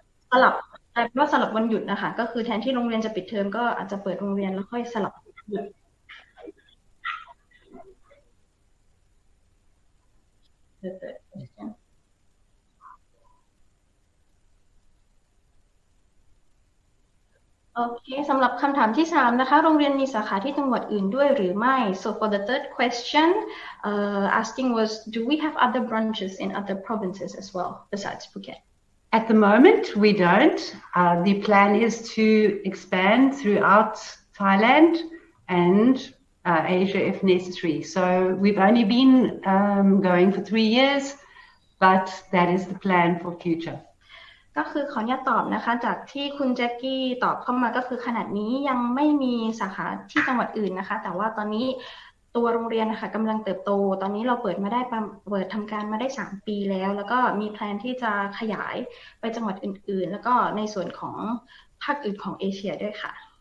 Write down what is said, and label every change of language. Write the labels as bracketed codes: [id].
[th] สลับวันหยุดนะคะก็คือแทนที่โรงเรียนจะปิดเทอมก็อาจจะเปิดโรงเรียนแล้วค่อยสลับหยุดโอเคสำหรับคำถามที่3นะคะโรงเรียนมีสาขาที่จังหวัดอื่นด้วยหรือไม่ [en] so for the third question asking was do we have other branches in other provinces as well besides Phuket? At the moment, we don't. The plan is to expand throughout Thailand and Asia if necessary. So we've only been going for 3 years, but that is the plan for future. [th] ก็คือขออนุญาตตอบนะคะจากที่คุณแจ็คกี้ตอบเข้ามาก็คือขนาดนี้ยังไม่มีสาขาที่จังหวัดอื่นนะคะแต่ว่าตอนนี้ตัวโรงเรียนนะคะกำลังเติบโตตอนนี้เราเปิดทำการมาได้3ปีแล้วก็มีแพลนที่จะขยายไปจังหวัดอื่นๆแล้วก็ในส่วนของภาคอื่นของเอเชียด้วยค่ะ